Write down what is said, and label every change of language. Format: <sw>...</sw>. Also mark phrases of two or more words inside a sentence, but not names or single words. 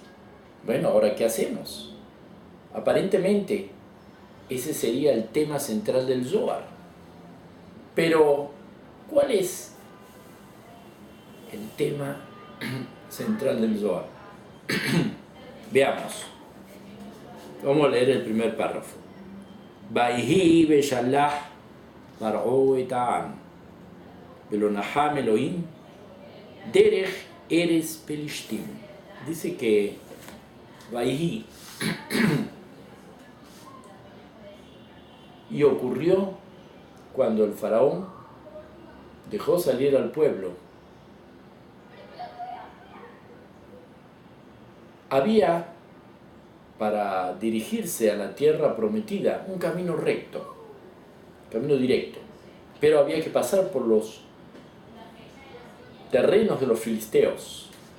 <es>Bueno, ¿ahora qué hacemos? Aparentemente ese sería el tema central del Zohar. Pero, ¿cuál es el tema central del Zohar? Veamos. Vamos a leer el primer párrafo.</es> <he>ויהי בשלח פרעה את העם ולא נחם אלהים דרך ארץ פלשתים.</he> <es>Dice que Vayhi y ocurrió cuando el faraón dejó salir al pueblo. Había, para dirigirse a la tierra prometida, un camino recto, camino directo, pero había que pasar por los terrenos de los filisteos.</es>